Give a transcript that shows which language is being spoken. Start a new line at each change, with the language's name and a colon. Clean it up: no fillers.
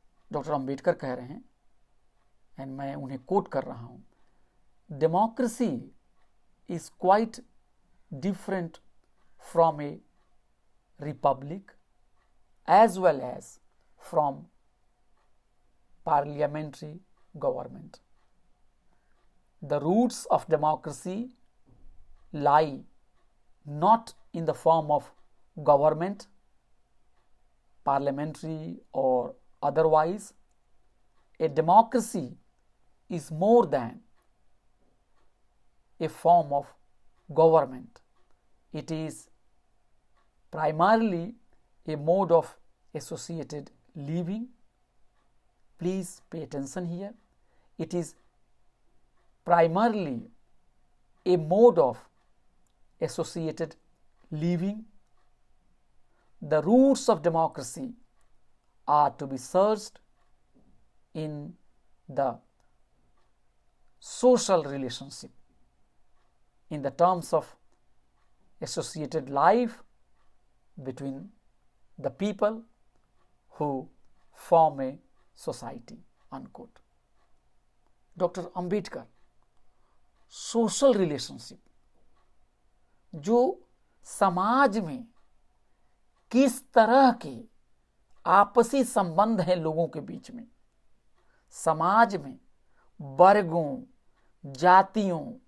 Hindi: Doctor Ambedkar कह रहे हैं,
English: and
Hindi: मैं उन्हें कोट कर रहा हूँ,
English: Democracy is quite different from a republic as well as from parliamentary government. The roots of democracy lie not in the form of government, parliamentary or otherwise. A democracy is more than a form of government. It is primarily a mode of associated living. Please pay attention here. It is primarily a mode of associated living. The roots of democracy are to be searched in the social relationship in the terms of associated life between the people who form a society, unquote.
Hindi: Doctor Ambedkar social relationship, जो समाज में किस तरह के आपसी संबंध हैं लोगों के बीच में, समाज में वर्गों जातियों